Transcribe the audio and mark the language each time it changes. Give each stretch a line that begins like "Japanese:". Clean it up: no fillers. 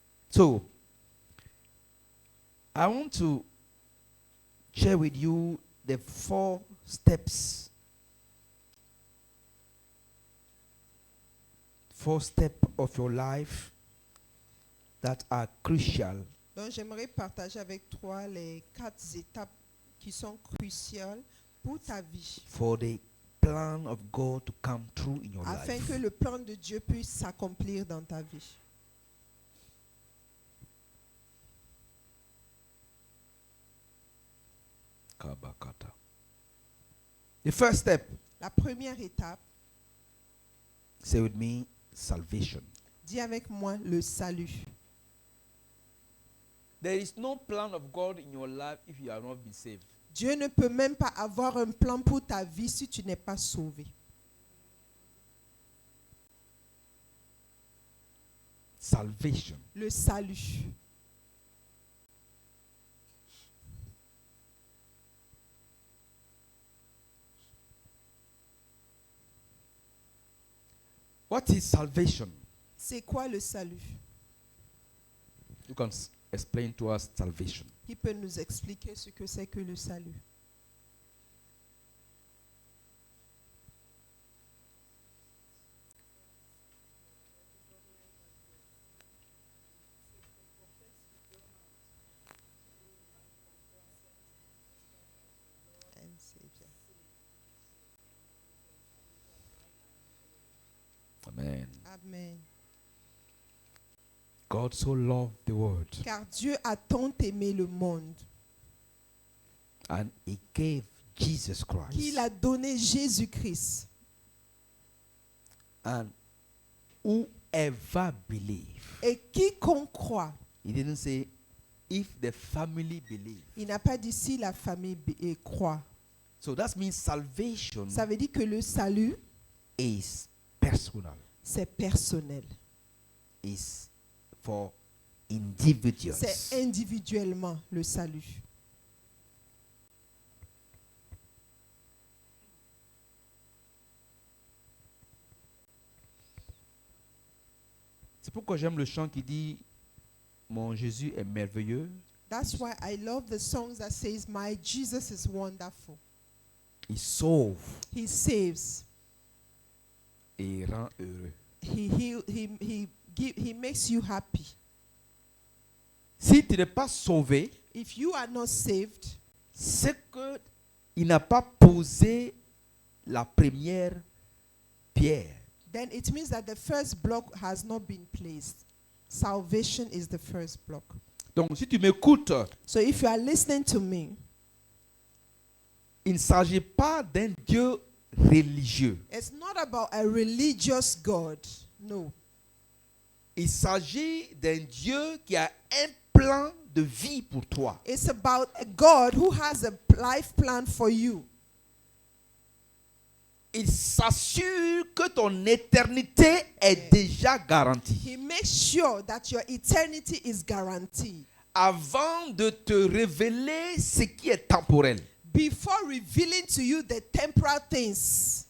English: So, I want to share with you the 4 steps. 4 steps of your life that are crucial
French: Donc j'aimerais partager avec toi les 4 étapes qui sont cruciales pour ta vie,
English: for the plan of God to come true in your
French: afin
English: life.
French: que le plan de Dieu puisse s'accomplir dans ta vie.
English: The first step,
French: La première étape,
English: say with me, salvation.
French: dis avec moi le salut.
English: There is no plan of God in your life if you have not been saved.
French: Dieu ne peut même pas avoir un plan pour ta vie si tu n'es pas sauvé.
English: Salvation.
French: Le salut.
English: What is salvation?
French: C'est quoi le salut?
English: You can explain to us salvation.
French: Qui peut nous expliquer ce que c'est que le salut?
English: Amen.
French: Amen.
English: God so loved the world
French: Car Dieu a tant aimé le monde
English: and he gave Jesus Christ.
French: qu'il a donné Jésus-Christ.
English: And whoever believe.
French: Et quiconque croit,
English: He didn't say if the family believe.
French: il n'a pas dit si la famille croit.
English: So that means salvation
French: Ça veut dire que le salut,
English: is personal.
French: c'est personnel.
English: Is for individuals.
French: C'est individuellement le salut. C'est pourquoi j'aime le chant qui dit mon Jésus est merveilleux.
English: That's why I love the songs that says, "My Jesus is wonderful.
French: Il sauve
English: He saves.
French: et rend heureux.
English: He makes you happy."
French: Si tu n'es pas sauvé,
English: If you are not saved,
French: c'est qu'il n'a pas posé la première pierre.
English: then it means that the first block has not been placed. Salvation is the first block.
French: Donc, si tu m'écoutes,
English: So if you are listening to me,
French: il ne s'agit pas d'un Dieu religieux.
English: it's not about a religious God. No.
French: Il s'agit d'un Dieu qui a un plan de vie pour toi.
English: It's about a God who has a life plan for you.
French: Il s'assure que ton éternité est déjà garantie.
English: He makes sure that your eternity is guaranteed
French: Avant de te révéler ce qui est temporel,
English: before revealing to you the temporal things.